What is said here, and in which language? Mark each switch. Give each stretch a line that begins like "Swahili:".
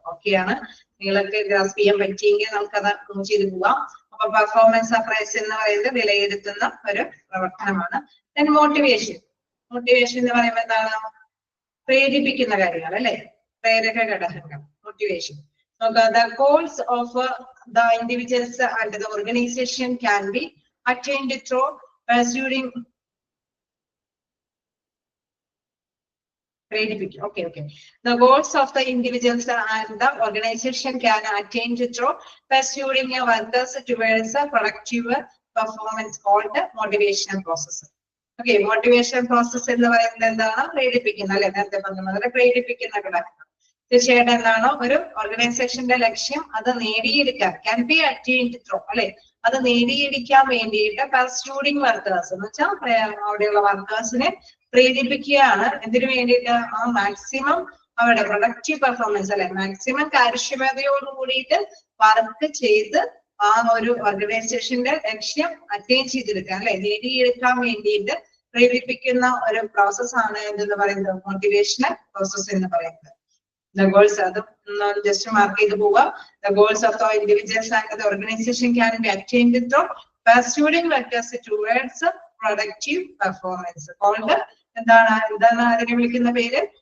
Malayalam: ഓക്കെയാണ്, നിങ്ങൾക്ക് ഗ്രാസ്പ് ചെയ്യാൻ പറ്റിയെങ്കിൽ നമുക്കത് മൂവ് ചെയ്ത് പോവാം. അപ്പൊ പെർഫോമൻസ് അപ്രൈസൽ എന്ന് പറയുന്നത് വിലയിരുത്തുന്ന ഒരു പ്രവർത്തനമാണ്. Then motivation. മോട്ടിവേഷൻ എന്ന് പറയുമ്പോൾ എന്താണ്? പ്രേരിപ്പിക്കുന്ന കാര്യങ്ങൾ അല്ലെ, പ്രേരക ഘടകങ്ങൾ. Motivation.
English: The goals of the individuals and the organization can be attained through pursuing okay. The goals of the individuals and the organization can attain through pursuing workers towards a productive performance called motivational process.
Malayalam: Okay, motivational process എന്ന് പറയുന്നത് എന്താണ്? പ്രേരിപ്പിക്കുന്ന അല്ലെ, നേരത്തെ പറഞ്ഞ പ്രേരിപ്പിക്കുന്ന ഘടകം. തീർച്ചയായിട്ടും എന്താണ് ഒരു ഓർഗനൈസേഷന്റെ ലക്ഷ്യം അത് നേടിയെടുക്കാൻ
English: can be attained through
Malayalam: അല്ലെ, അത് നേടിയെടുക്കാൻ വേണ്ടിയിട്ട് പർസ്യൂഡിങ് വർക്കേഴ്സ് എന്ന് വെച്ചാൽ അവിടെയുള്ള വർക്കേഴ്സിനെ പ്രേരിപ്പിക്കുകയാണ്. എന്തിനു വേണ്ടിയിട്ട്? ആ മാക്സിമം അവരുടെ പ്രൊഡക്റ്റീവ് പെർഫോമൻസ് അല്ലെ, മാക്സിമം കാര്യക്ഷമതയോട് കൂടിയിട്ട് വർക്ക് ചെയ്ത് ആ ഒരു ഓർഗനൈസേഷന്റെ ലക്ഷ്യം അറ്റൈൻ ചെയ്തെടുക്കാൻ അല്ലെ, നേടിയെടുക്കാൻ വേണ്ടിയിട്ട് പ്രേരിപ്പിക്കുന്ന ഒരു പ്രോസസ് ആണ് എന്തെന്ന് പറയുന്നത്? മോട്ടിവേഷണൽ പ്രോസസ് എന്ന് പറയുന്നത്.
English: The goals are just mark
Malayalam: ചെയ്ത് പോവുക.
English: The goals of the individuals and the organization can be attained through pursuing vectors towards productive performance.
Malayalam: Called എന്താണ് അതിനെ വിളിക്കുന്ന പേര്?